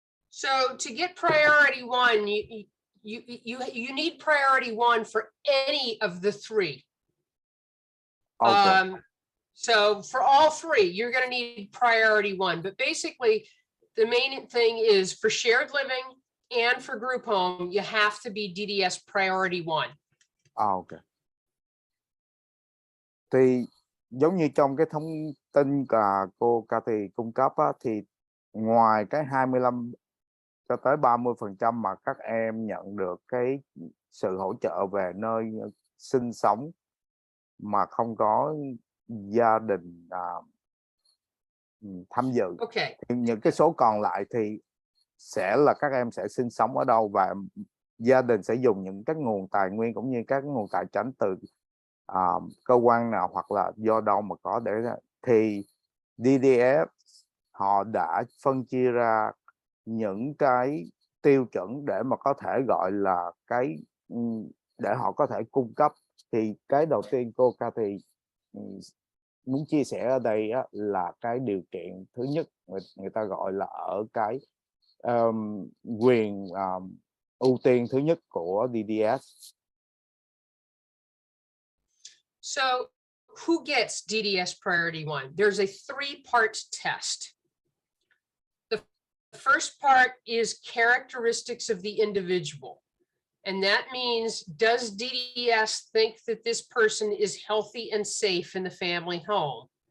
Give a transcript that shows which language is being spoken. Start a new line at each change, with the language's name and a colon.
English: So to get priority one, you need priority one for any of the three. Okay. So for all three, you're going to need priority one. But basically, the main thing is for shared living and for group home, you have to be DDS priority one. Ok.
Vietnamese: Thì giống như trong cái thông tin cô Cathy cung cấp á, thì ngoài cái 25 cho tới 30% mà các em nhận được cái sự hỗ trợ về nơi sinh sống mà không có gia đình tham dự,
English: Okay.
Vietnamese: thì những cái số còn lại thì sẽ là các em sẽ sinh sống ở đâu và gia đình sẽ dùng những cái nguồn tài nguyên cũng như các nguồn tài chính từ cơ quan nào hoặc là do đâu mà có để thì DDS họ đã phân chia ra những cái tiêu chuẩn để mà có thể gọi là cái để họ có thể cung cấp. Thì cái đầu tiên cô Cathy muốn chia sẻ ở đây á, là cái điều kiện thứ nhất người ta gọi là ở cái quyền ưu tiên thứ nhất của DDS.
English: So who gets DDS priority one? There's a 3-part test. The first part is characteristics of the individual. And that means, does DDS think that this person is healthy and safe in the family home?